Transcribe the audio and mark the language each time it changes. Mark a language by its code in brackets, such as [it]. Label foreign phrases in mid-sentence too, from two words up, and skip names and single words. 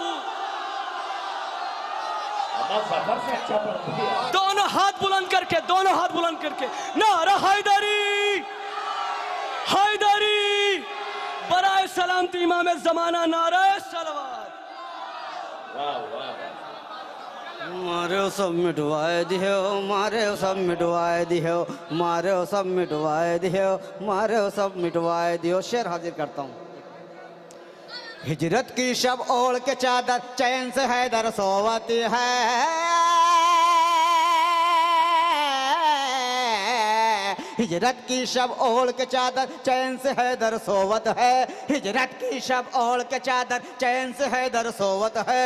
[hi] सफर से अच्छा पढ़ती है। दोनों हाथ बुलंद करके, दोनों हाथ बुलंद करके नारा हैदरी हैदरी, बराए सलामती इमाम ज़माना, नारा सलवात। वाह वाह। मारो सब मिटवाए दियो, मारो सब मिटवाए दियो, मारो सब मिटवाए दियो, मारो सब मिटवाए दियो। शेर हाजिर करता हूँ। हिजरत की शब ओढ़ के चादर चैन से हैदर सोवती है, हिजरत की शब ओढ़ के चादर चैन से हैदर सोवत है, हिजरत की शब ओढ़ के चादर चैन से हैदर सोवत है।